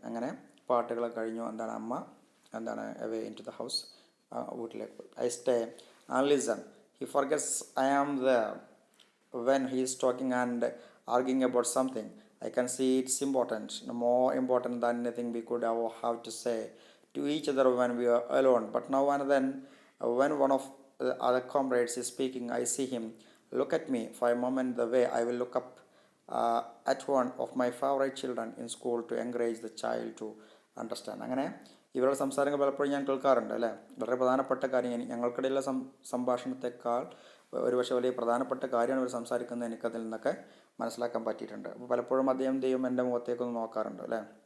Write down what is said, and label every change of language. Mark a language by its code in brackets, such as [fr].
[ml] അങ്ങനെ പാട്ടുകളൊക്കെ കഴിഞ്ഞു. അമ്മ [en] away into the house, [ml] വീട്ടിലേക്ക് പോയി. [en] I stay and listen. He forgets I am there when he is talking and arguing about something. I can see it's important, more important than anything we could have to say to each other when we are alone. But now and then when one of the other comrades is speaking, I see him look at me for a moment the way I will look up at one of my favorite children in school to encourage the child to understand. [ml] അങ്ങനെ ഇവരുടെ സംസാരങ്ങൾ പലപ്പോഴും ഞാൻ കേൾക്കാറുണ്ട് അല്ലേ. വളരെ പ്രധാനപ്പെട്ട കാര്യം, ഞങ്ങൾക്കിടയിലുള്ള സംഭാഷണത്തെക്കാൾ ഒരുപക്ഷെ വലിയ പ്രധാനപ്പെട്ട കാര്യമാണ് ഇവർ സംസാരിക്കുന്നത്, എനിക്കതിൽ നിന്നൊക്കെ മനസ്സിലാക്കാൻ പറ്റിയിട്ടുണ്ട്. അപ്പോൾ പലപ്പോഴും അദ്ദേഹം എൻ്റെ മുഖത്തേക്കൊന്ന് നോക്കാറുണ്ട് അല്ലേ.